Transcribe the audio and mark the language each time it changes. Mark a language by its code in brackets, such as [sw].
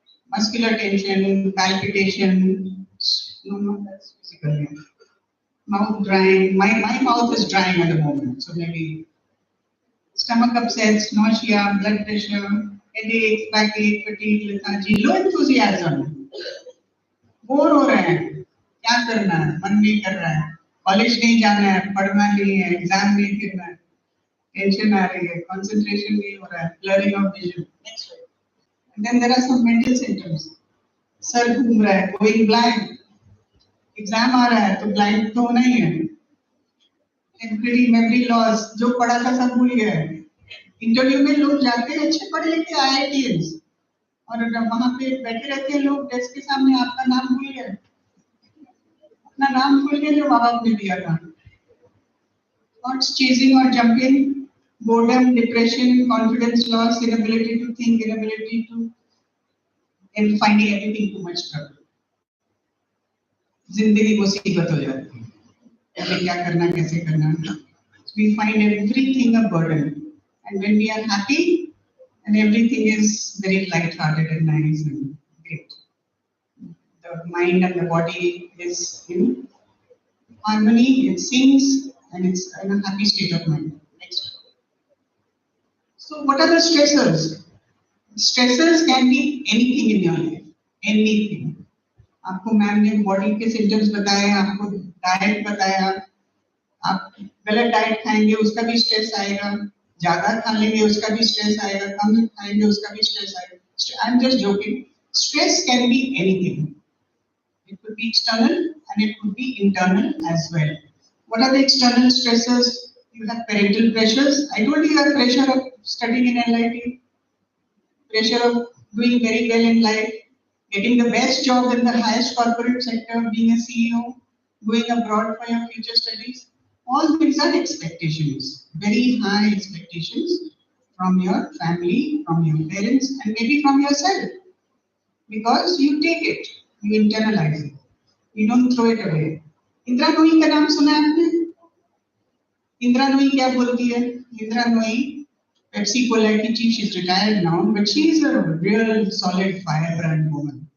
[en] Muscular tension, palpitation, no, that's physical. Mouth drying, my mouth is drying at the moment, so maybe stomach upsets, nausea, blood pressure, headaches, backache, fatigue, lethargy, low enthusiasm. [hi] Bore हो रहे हैं, क्या करना है, मन नहीं कर रहा है, कॉलेज नहीं जाना है, पढ़ना नहीं है, एग्जाम नहीं करना है. टेंशन आ रही है, कंसंट्रेशन नहीं हो रहा है, [en] blurring of vision. Next one. And then there are some mental symptoms. [hi] Sir घूम रहा है, [en] going blind. [hi] एग्जाम आ रहा है तो ब्लाइंड तो होना ही है. टेम्पररी मेमोरी लॉस, जो पढ़ा था सब भूल गया है. इंटरव्यू में लोग जाते हैं अच्छे पढ़े लिखे IITs और वहां पे बैठे रहते हैं लोग डेस्क के सामने, आपका नाम भूल गए, अपना नाम भूल गए जो माँ बाप ने दिया था. [en] Thoughts chasing or jumping, boredom, depression, confidence loss, inability to think, inability to, and finding everything too much trouble. [hi] जिंदगी मुसीबत हो जाती है, अबे क्या करना कैसे करना. [en] We find everything a burden, and when we are happy, and everything is very light-hearted and nice and great. The mind and the body is in harmony, it sings, and it's in a happy state of mind. Next. So what are the stressors? Stressors can be anything in your life, anything. [hi] आपको ma'am ने body के symptoms बताए, आपको diet बताया, आप गलत diet खाएंगे उसका भी स्ट्रेस आएगा, ज्यादा खा लेंगे उसका भी स्ट्रेस आएगा, कम खाएंगे उसका भी स्ट्रेस आएगा. [en] I am just joking. Stress can be anything. It could be external and it could be internal as well. What are the external stressors? You have parental pressures. I told you have pressure of studying in LIT, pressure of doing very well in life, getting the best job in the highest corporate sector, being a CEO, going abroad for your future studies. All these are expectations, very high expectations from your family, from your parents, and maybe from yourself. Because you take it, you internalize it, you don't throw it away. [hi] Indira नोई का नाम सुना है आपने? इंदिरा नोई क्या बोलती है? [en] Indira Nooyi Pepsi Cola की chief, she's retired now, but she is a real solid firebrand woman.